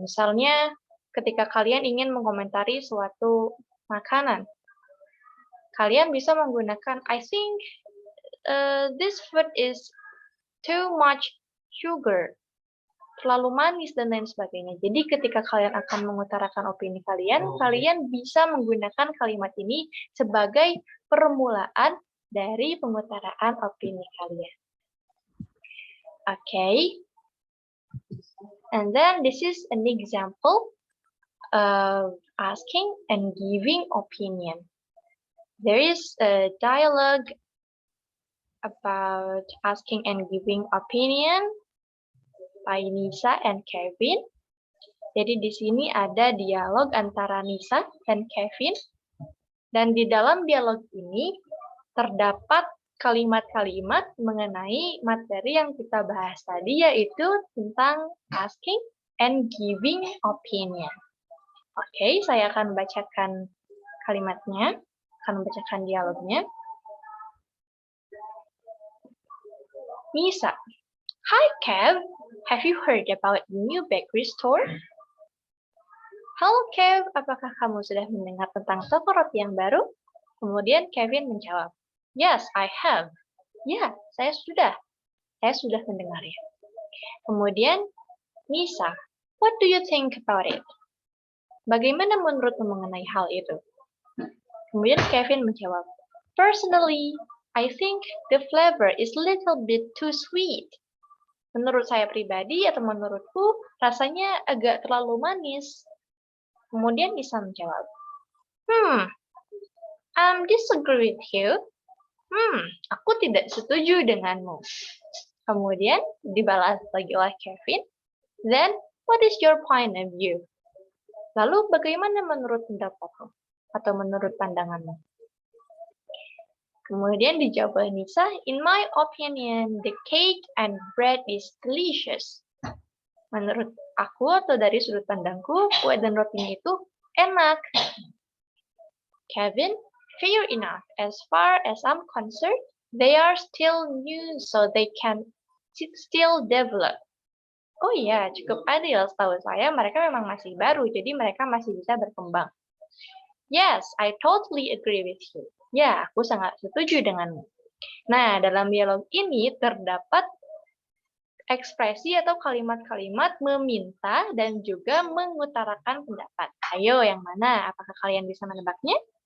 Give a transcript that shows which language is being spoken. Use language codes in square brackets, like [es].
[id] Misalnya, ketika kalian ingin mengomentari suatu makanan, kalian bisa menggunakan [en] I think this food is too much sugar, [id] terlalu manis dan lain sebagainya. Jadi ketika kalian akan mengutarakan opini kalian, kalian bisa menggunakan kalimat ini sebagai permulaan dari pengutaraan opini kalian. [en] Okay. And then this is an example of asking and giving opinion. There is a dialogue about asking and giving opinion by Nisa and Kevin. [id] Jadi di sini ada dialog antara Nisa dan Kevin. Dan di dalam dialog ini terdapat kalimat-kalimat mengenai materi yang kita bahas tadi, yaitu tentang asking and giving opinion. Oke, saya akan bacakan kalimatnya, akan membacakan dialognya. [en] Nisa, hi Kev, have you heard about the new bakery store? [id] Halo Kev, apakah kamu sudah mendengar tentang toko roti yang baru? Kemudian Kevin menjawab, [en] yes, I have. [id] Ya, saya sudah mendengarnya. [en] Kemudian Nisa, what do you think about it? [id] Bagaimana menurutmu mengenai hal itu? Kemudian Kevin menjawab, [en] personally, I think the flavor is a little bit too sweet. [id] Menurut saya pribadi atau menurutku, rasanya agak terlalu manis. Kemudian Nisa menjawab, [en] disagree with you. [id] Aku tidak setuju denganmu. Kemudian dibalas lagi oleh Kevin, [en] then what is your point of view? [id] Lalu bagaimana menurut pendapatmu atau menurut pandanganmu? Kemudian dijawab oleh Nisa, [en] in my opinion, the cake and bread is delicious. [id] Menurut aku atau dari sudut pandangku, kue dan rotinya itu enak. [en] Kevin, fair enough. As far as I'm concerned, they are still new, so they can still develop. [id] Oh iya, cukup adil. Setahu saya, mereka memang masih baru, jadi mereka masih bisa berkembang. [en] Yes, I totally agree with you. [id] Ya, aku sangat setuju denganmu. Nah, dalam dialog ini terdapat ekspresi atau kalimat-kalimat meminta dan juga mengutarakan pendapat. Ayo, yang mana? Apakah kalian bisa menebaknya?